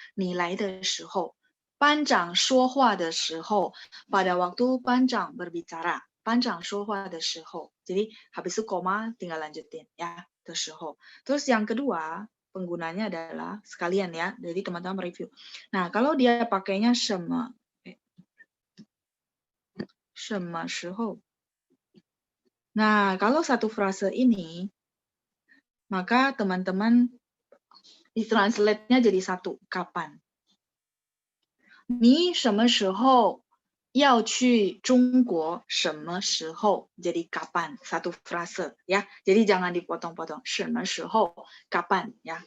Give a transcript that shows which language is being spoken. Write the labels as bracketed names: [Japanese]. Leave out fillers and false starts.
[Chinese] 你来的时候 班长说话的时候 [Indonesian] pada waktu 班长 berbicara. [Chinese] 班长说话的时候. [Indonesian] Jadi habis itu koma tinggal lanjutin ya. [Chinese] 的时候. [Indonesian] Terus yang kedua penggunanya adalah sekalian ya. Jadi teman-teman review. Nah, kalau dia pakainya 什么时候. Nah, kalau satu frase ini maka teman-teman ditranslate-nya jadi satu. Kapan? [Chinese] 你什么时候要去中国 什么时候 [Indonesian] jadi kapan satu frase ya. Jadi jangan dipotong-potong. 什么时候 kapan ya.